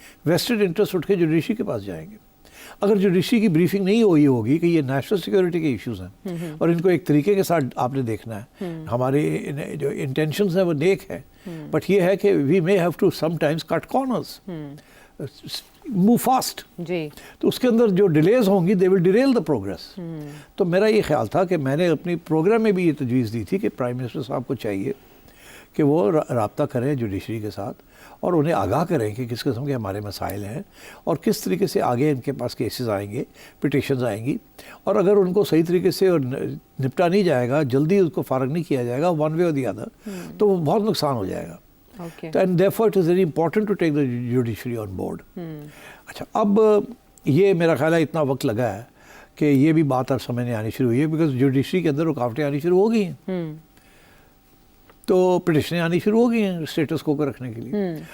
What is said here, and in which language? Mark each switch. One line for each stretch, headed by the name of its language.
Urdu: Vested interest اٹھ کے judiciary کے پاس جائیں گے. اگر جوڈیشری کی بریفنگ نہیں ہوئی ہوگی کہ یہ نیشنل سیکورٹی کے ایشوز ہیں اور ان کو ایک طریقے کے ساتھ آپ نے دیکھنا ہے, ہمارے جو انٹینشنز ہیں وہ نیک ہے, بٹ یہ ہے کہ
English: We may have to sometimes cut corners, move fast.
Urdu: جی, تو اس کے اندر جو ڈیلیز ہوں گی
English: They will derail the progress.
Urdu: تو میرا یہ خیال تھا کہ میں نے اپنی پروگرام میں بھی یہ تجویز دی تھی کہ پرائم منسٹر صاحب کو چاہیے کہ وہ رابطہ کریں جوڈیشری کے ساتھ اور انہیں آگاہ کریں کہ کس قسم کے ہمارے مسائل ہیں اور کس طریقے سے آگے ان کے پاس کیسز آئیں گے, پٹیشنز آئیں گی, اور اگر ان کو صحیح طریقے سے نپٹا نہیں جائے گا, جلدی اس کو فارغ نہیں کیا جائے گا
English: one way اور the other,
Urdu: تو وہ بہت نقصان ہو جائے گا.
English: And therefore it is very important to take the judiciary on board.
Urdu: اچھا, اب یہ میرا خیال ہے اتنا وقت لگا ہے کہ یہ بھی بات اب سمجھ میں آنی شروع ہوئی ہے, بیکاز جوڈیشری کے اندر رکاوٹیں آنی شروع ہو گئی ہیں, تو پٹیشنیں آنی شروع ہو گئی ہیں اسٹیٹس کو رکھنے کے لیے.